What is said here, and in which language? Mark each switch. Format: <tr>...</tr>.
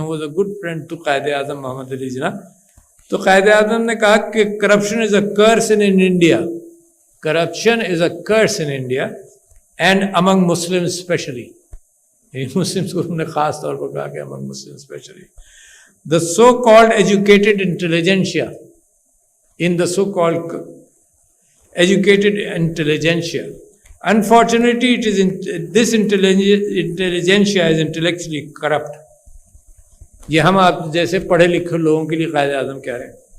<en>وہ a good friend to Quaid Azam Muhammad Ali Jinnah.</en> <ur>تو قائد اعظم نے کہا کہ</ur> <en>Corruption is a curse in India, corruption is a curse in India and among Muslim especially.</en> <ur>مسلم کو انہوں نے خاص طور پر کہا کہ</ur> <en>Among Muslim especially. The so-called educated intelligentsia, in the so-called educated intelligentsia, unfortunately it is this intelligentsia is intellectually corrupt.</en> <ur>یہ ہم آپ جیسے پڑھے لکھے لوگوں کے لیے قائد اعظم کہہ رہے ہیں.</ur>